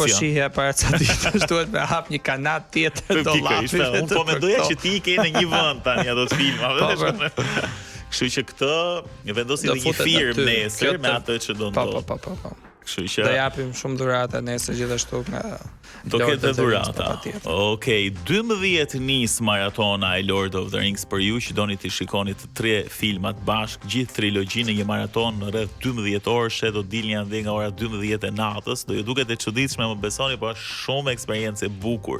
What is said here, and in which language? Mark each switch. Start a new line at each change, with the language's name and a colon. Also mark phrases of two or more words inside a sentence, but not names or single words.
Albanian: Atë po shihja para ca ditësh, duhet me hap një kanat tjetër dollapit. Unë po mendoja që ti ke në një vend tani ato të filmave. Kështu që këtë vendosim në një firmë nesër me atë që do ndodh. Po. Kështu që do japim shumë dhurata nesër gjithashtu nga Do Lord ketë of the Rings, dhurata. patjetër. Okej, 12 nis maratona e Lord of the Rings për ju që doni të shikoni të 3 filmat bashk, gjithë trilogjinë në një maraton në rreth 12 orë, do dilni ande nga ora 12 e natës. Do ju duket e çuditshme, më besoni, por është shumë eksperiencë e bukur.